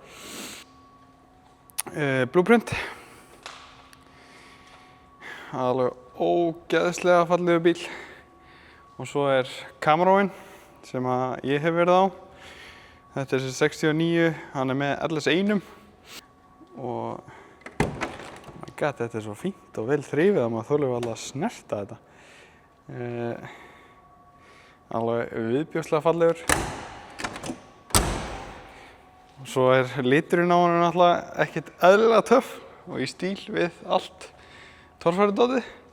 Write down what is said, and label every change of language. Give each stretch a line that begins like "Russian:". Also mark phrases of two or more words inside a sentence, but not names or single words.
English: Blueprint.
Icelandic: Alveg ógeðslega fallegur bíl. Og svo er Camaro-in sem að ég hef verið á. Þetta er 69, hann er með LS1. Og
English: oh my god,
Icelandic: þetta er svo fínt og vel þrifið að maður þolir alveg að snerta þetta. Alveg viðbjóðslega fallegur. Og svo er liturinn á hann náttúrulega ekkert eðlilega töff og í stíl við allt torfærudótið.